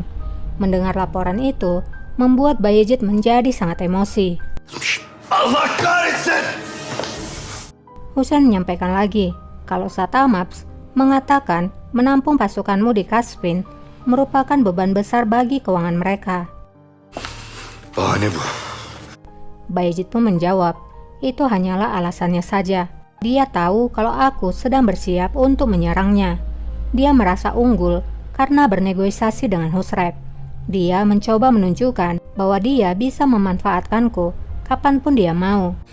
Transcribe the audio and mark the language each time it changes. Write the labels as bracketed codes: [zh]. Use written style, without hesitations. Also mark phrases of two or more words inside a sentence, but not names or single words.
[id] Mendengar laporan itu, membuat Bayezid menjadi sangat emosi. [tr] Allah kahretsin! [id] Husain menyampaikan lagi, kalau Satamaps mengatakan menampung pasukanmu di Kasvin merupakan beban besar bagi keuangan mereka. [tr] Bahane bu. [id] Bayezid pun menjawab, itu hanyalah alasannya saja. Dia tahu kalau aku sedang bersiap untuk menyerangnya. Dia merasa unggul karena bernegosiasi dengan Husrev. Dia mencoba menunjukkan bahwa dia bisa memanfaatkanku kapanpun dia mau.